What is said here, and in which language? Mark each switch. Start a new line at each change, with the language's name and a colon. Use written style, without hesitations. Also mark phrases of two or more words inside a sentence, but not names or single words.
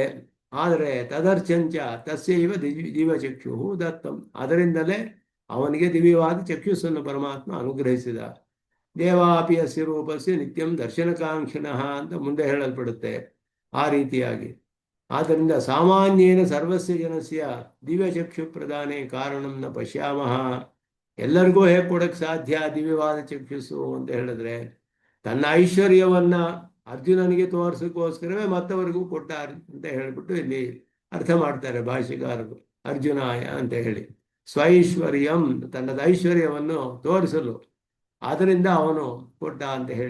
Kannada: ಆದರೆ
Sanskrit: ತದರ್ಚಂಚ ತಸ್ಯೈವ ದಿವ್ಯಚಕ್ಷು ದತ್ತಂ,
Kannada: ಅದರಿಂದಲೇ ಅವನಿಗೆ ದಿವ್ಯವಾದ ಚಕ್ಷುಸ್ಸನ್ನು ಪರಮಾತ್ಮ ಅನುಗ್ರಹಿಸಿದ.
Sanskrit: ದೇವಾಪಿ ಅಸ್ಯ ರೂಪಸ್ಯ ನಿತ್ಯಂ ದರ್ಶನಕಾಂಕ್ಷಿಣಃ
Kannada: ಅಂತ ಮುಂದೆ ಹೇಳಲ್ಪಡುತ್ತೆ. ಆ ರೀತಿಯಾಗಿ ಆದ್ದರಿಂದ
Sanskrit: ಸಾಮಾನ್ಯೇನ ಸರ್ವಸ್ಯ ಜನಸ್ಯ ದಿವ್ಯಚಕ್ಷು ಪ್ರದಾನೇ ಕಾರಣಂ ನ ಪಶ್ಯಾಮಃ.
Kannada: ಎಲ್ಲರಿಗೂ ಹೇಗೆ ಕೊಡಕ್ಕೆ ಸಾಧ್ಯ ದಿವ್ಯವಾದ ಚಕ್ಷುಸ್ಸು ಅಂತ ಹೇಳಿದ್ರೆ, ತನ್ನ ಐಶ್ವರ್ಯವನ್ನ ಅರ್ಜುನನಿಗೆ ತೋರಿಸೋಕ್ಕೋಸ್ಕರವೇ ಮತ್ತವರಿಗೂ ಕೊಟ್ಟ ಅಂತ ಹೇಳಿಬಿಟ್ಟು ಇಲ್ಲಿ ಅರ್ಥ ಮಾಡ್ತಾರೆ ಭಾಷೆಗಾರರು. ಅರ್ಜುನಾಯ ಅಂತ ಹೇಳಿ ಸ್ವೈಶ್ವರ್ಯಂ, ತನ್ನದ ಐಶ್ವರ್ಯವನ್ನು ತೋರಿಸಲು ಆದ್ದರಿಂದ ಅವನು ಕೊಟ್ಟ ಅಂತ ಹೇಳಿ.